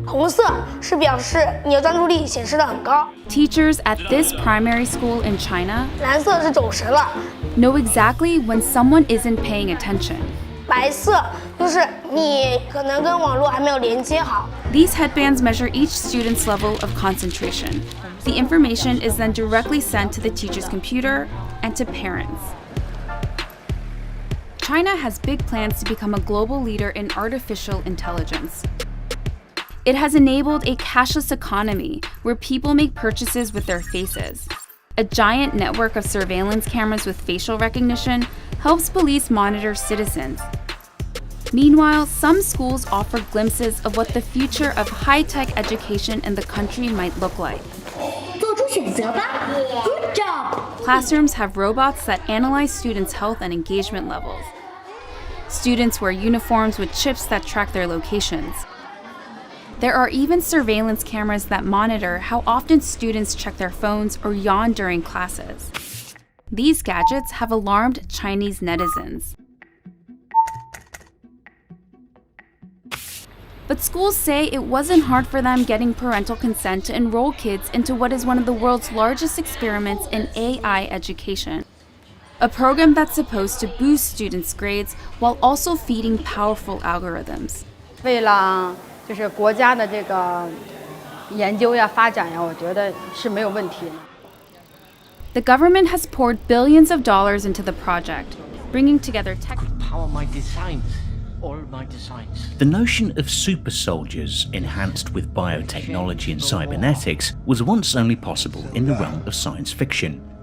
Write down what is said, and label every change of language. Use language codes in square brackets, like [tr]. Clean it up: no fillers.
[zh] 红色是表示你的专注力显示得很高。 [en] Teachers at this primary school in China [zh] 蓝色是走神了。 [en] know exactly when someone isn't paying attention. [zh] 白色就是你可能跟网络还没有连接好。 [en] These headbands measure each student's level of concentration. The information is then directly sent to the teacher's computer and to parents. China has big plans to become a global leader in artificial intelligence. It has enabled a cashless economy where people make purchases with their faces. A giant network of surveillance cameras with facial recognition helps police monitor citizens. Meanwhile, some schools offer glimpses of what the future of high-tech education in the country might look like. [zh] 做出选择吧 [en] Good job! Classrooms have robots that analyze students' health and engagement levels. Students wear uniforms with chips that track their locations. There are even surveillance cameras that monitor how often students check their phones or yawn during classes. These gadgets have alarmed Chinese netizens. But schools say it wasn't hard for them getting parental consent to enroll kids into what is one of the world's largest experiments in AI education. A program that's supposed to boost students' grades while also feeding powerful algorithms. [zh] 为了就是国家的这个研究呀、发展呀，我觉得是没有问题的。 [en] The government has poured billions of dollars into the project, bringing together tech. Power my designs. All my designs. The notion of super soldiers enhanced with biotechnology and cybernetics was once only possible in the realm of science fiction.